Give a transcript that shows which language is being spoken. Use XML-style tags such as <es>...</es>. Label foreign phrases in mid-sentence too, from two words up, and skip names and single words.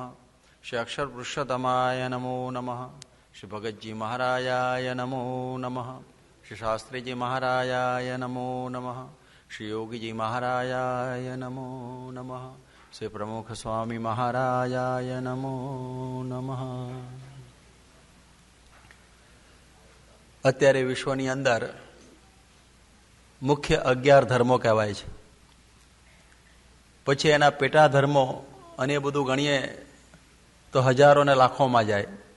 <sa>श्री अक्षर पुरुषोत्तमाय नमो नमः। श्री भगत जी महाराजाय नमो नमः। श्री शास्त्री जी महाराजाय नमो नमः। श्री योगी जी महाराजाय नमो नमः। श्री प्रमुख स्वामी महाराजाय नमो नमः।</sa> <gu>અત્યારે વિશ્વની અંદર મુખ્ય 11 ધર્મો કહેવાય છે. પછી એના પેટા ધર્મો અને એ બધું ગણીએ તો હજારો ને લાખોમાં જાય.</gu>